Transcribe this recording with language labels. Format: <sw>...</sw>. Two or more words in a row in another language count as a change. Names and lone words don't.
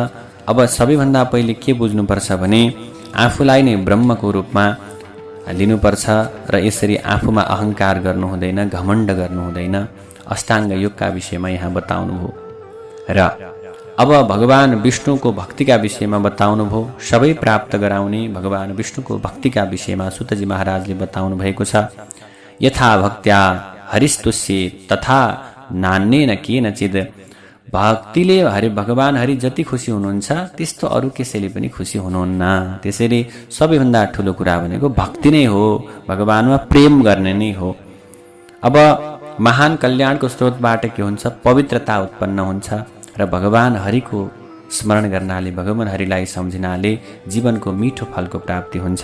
<ne>अब सबैभन्दा पहिले के बुझ्नुपर्छ भने आफूलाई नै ब्रह्मको रूपमा लिनुपर्छ र यसरी आफूमा अहङ्कार गर्नु हुँदैन, घमण्ड गर्नु हुँदैन। अष्टाङ्ग योगका विषयमा यहाँ बताउनु भयो। र अब भगवान विष्णुको भक्तिका विषयमा बताउनु भयो। सबै प्राप्त गराउने भगवान विष्णुको भक्तिका विषयमा सुतजी महाराजले बताउनु भएको छ।</ne> <sa>यथा भक्त्या हरिस्तुष्ये तथा नान्येन केनचित्।</sa> <ne>भक्तिले भगवान हरि जति खुसी हुनुहुन्छ त्यस्तो अरू कसैले पनि खुसी हुनुहुन्न। त्यसैले सबैभन्दा ठुलो कुरा भनेको भक्ति नै हो, भगवानमा प्रेम गर्ने नै हो। अब महान कल्याणको स्रोतबाट के हुन्छ? पवित्रता उत्पन्न हुन्छ र भगवान हरिको स्मरण गर्नाले, भगवान हरिलाई सम्झिनाले जीवनको मिठो फलको प्राप्ति हुन्छ।</ne>